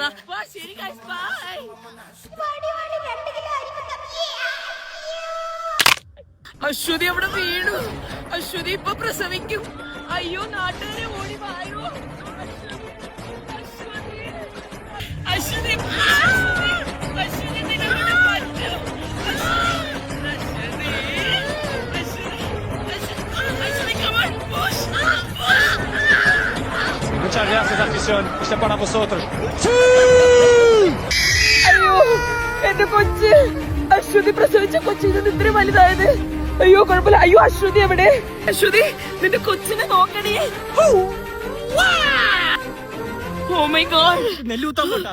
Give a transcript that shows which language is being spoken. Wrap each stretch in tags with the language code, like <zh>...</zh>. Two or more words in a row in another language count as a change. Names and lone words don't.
<ml>ശരി, ബൈ. അശ്വതി അവിടെ വീണു. അശ്വതി ഇപ്പൊ പ്രസവിക്കും. അയ്യോ, നാട്ടുകാരെ ഓടി വായോ. അശ്വതി</ml> <es>Muchas gracias, afición. Este es para vosotros.</es> <ml>അയ്യോ, എന്റെ കൊച്ച്. അശ്വതി പ്രസവിച്ച കൊച്ചിന് ഇത്ര വലുതായത്. അയ്യോ, കുഴപ്പമില്ല. അയ്യോ, അശ്വതി എവിടെ? അശ്വതി, നിന്റെ കൊച്ചിനെ നോക്കണേ.</ml> <en>Oh my God,</en> <ml>നെല്ല് കുത്താൻ പോട്ടാ.</ml>